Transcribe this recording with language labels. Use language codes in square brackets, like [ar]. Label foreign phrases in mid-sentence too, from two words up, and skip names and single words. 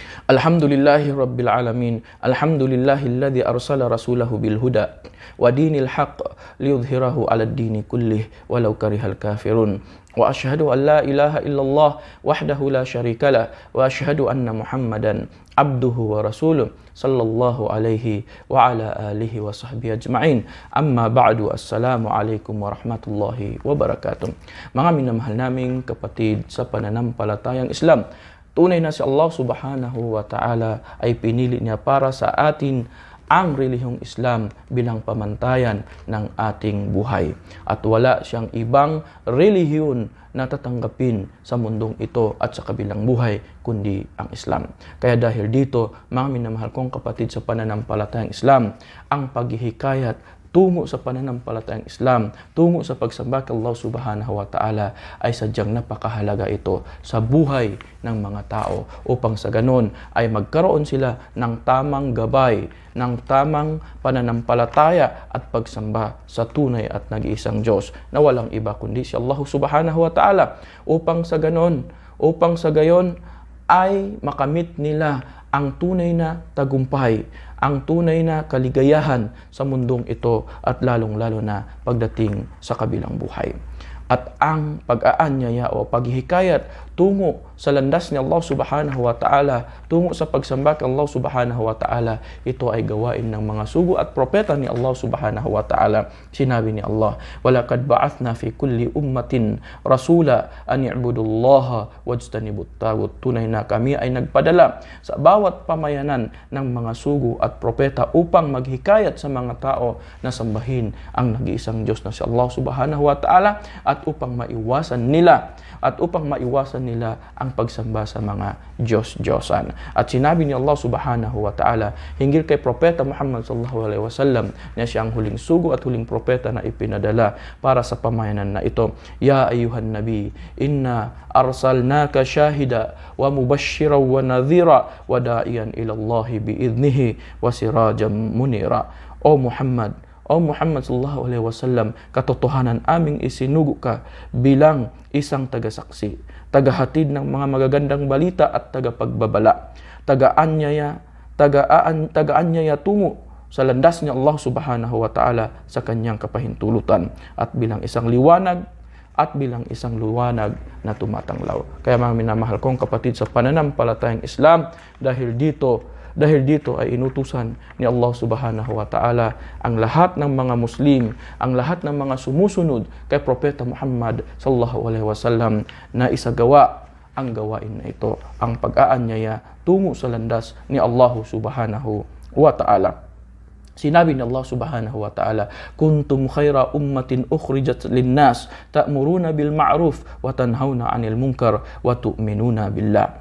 [ar] الحمد لله رب العالمين. الحمد لله الذي أرسل رسوله بالهدى ودين الحق ليظهره على الدين كله ولو كره الكافرون. وأشهد أن لا إله إلا الله وحده لا شريك له وأشهد أن محمدا عبده ورسوله صلى الله عليه وعلى آله وصحبه أجمعين. أما بعد، السلام عليكم ورحمة الله وبركاته. [tl] Mga minamahal naming kapatid sa pananampalatayang Islam, tunay na si Allah [ar] سبحانه وتعالى [tl] ay pinili niya para sa atin ang relihiyong Islam bilang pamantayan ng ating buhay. At wala siyang ibang relihiyon na tatanggapin sa mundong ito at sa kabilang buhay kundi ang Islam. Kaya dahil dito, mga minamahal kong kapatid sa pananampalatayang Islam, ang paghihikayat tungo sa pananampalatayang Islam, tungo sa pagsamba kay Allah [ar] سبحانه وتعالى [tl] ay sadyang napakahalaga ito sa buhay ng mga tao upang sa ganon ay magkaroon sila ng tamang gabay, ng tamang pananampalataya at pagsamba sa tunay at nag-iisang Diyos na walang iba kundi si Allah [ar] سبحانه وتعالى [tl] upang sa gayon ay makamit nila ang tunay na tagumpay, ang tunay na kaligayahan sa mundong ito at lalong-lalo na pagdating sa kabilang buhay. At ang pag-aanyaya o paghihikayat tungo sa landas ni Allah [ar] سبحانه وتعالى, [tl] tungo sa pagsamba kay Allah [ar] سبحانه وتعالى, [tl] ito ay gawain ng mga sugo at propeta ni Allah [ar] سبحانه وتعالى. [tl] Sinabi ni Allah, [ar] "ولقد بعثنا في كل أمة رسولا أن اعبدوا الله واجتنبوا الطاغوت." [tl] Tunay na kami ay nagpadala sa bawat pamayanan ng mga sugo at propeta upang maghikayat sa mga tao na sambahin ang nag-iisang Diyos na si Allah [ar] سبحانه وتعالى [tl] at upang maiwasan nila ang pagsamba sa mga Diyos-Diyosan. At sinabi ni Allah [ar] سبحانه وتعالى [tl] hinggil kay Propeta Muhammad [ar] صلى الله عليه وسلم [tl] na siya ang huling sugo at huling propeta na ipinadala para sa pamayanan na ito. [ar] يا أيها النبي إنا أرسلناك شاهدا ومبشرا ونذيرا وداعيا إلى الله بإذنه وسراجا منيرا. [tl] O Muhammad [ar] صلى الله عليه وسلم, [tl] katotohanan aming isinugo ka bilang isang tagasaksi, tagahatid ng mga magagandang balita at tagapagbabala, tagaanyaya tungo sa landas ni Allah [ar] سبحانه وتعالى [tl] sa kanyang kapahintulutan at bilang isang liwanag na tumatanglaw. Kaya mga minamahal kong kapatid sa pananampalatayang Islam, dahil dito ay inutusan ni Allah [ar] سبحانه وتعالى [tl] ang lahat ng mga Muslim, ang lahat ng mga sumusunod kay Propeta Muhammad [ar] صلى الله عليه وسلم [tl] na isagawa ang gawain na ito, ang pag-aanyaya tungo sa landas ni Allah [ar] سبحانه وتعالى. [tl] Sinabi ni Allah [ar] سبحانه وتعالى, "كنتم خير أمة أخرجت للناس تأمرون بالمعروف وتنهون عن المنكر وتؤمنون بالله."